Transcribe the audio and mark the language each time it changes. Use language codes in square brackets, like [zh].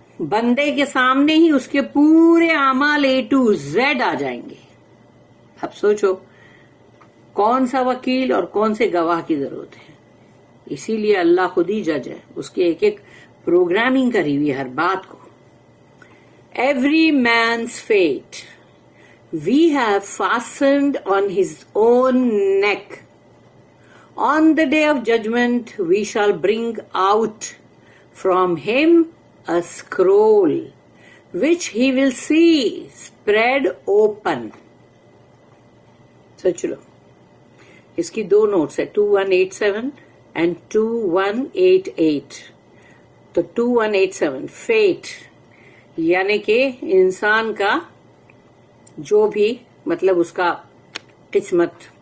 [ur] بندے کے سامنے ہی اس کے پورے اعمال A to Z آ جائیں گے. اب سوچو کون سا وکیل اور کون سے گواہ کی ضرورت ہے. اسی لیے اللہ خود ہی جج ہے, اس کے ایک ایک پروگرامنگ کری ہوئی ہر بات کو. [en] Every man's fate we have fastened on his own neck. On the day of judgment we shall bring out from him a scroll which he will see spread open. [ur] سوچ لو, اس کی دو نوٹس ہے 2187 and 2188. تو 2187 fat یعنی کہ انسان کا جو بھی مطلب اس کا قسمت.